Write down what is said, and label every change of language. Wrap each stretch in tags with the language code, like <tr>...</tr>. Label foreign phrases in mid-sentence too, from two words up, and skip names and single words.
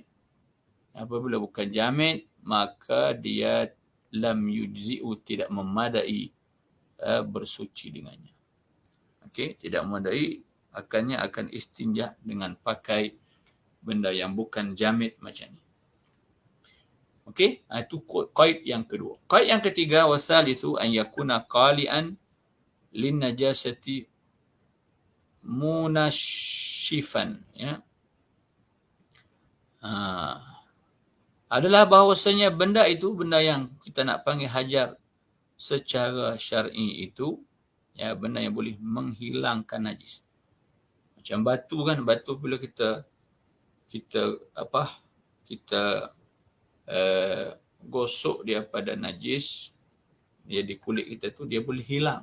<ms>Apabila bukan jamid, maka dia</ms> <ar>لم يجزئ,</ar> <ms>tidak memadai bersuci dengannya. Okey, tidak memadai, akan istinja dengan pakai benda yang bukan jamid macam ni. Okey, itu qaid yang kedua. Qaid yang ketiga,</ms> <ar>والثالث أن يكون قالعا للنجاسة منشفا,</ar> <ms>adalah bahawasanya benda itu, benda yang kita nak panggil hajar secara syar'i itu, benda yang boleh menghilangkan najis. Macam batu kan, batu bila kita gosok dia pada najis, dia di kulit kita tu, dia boleh hilang.</ms>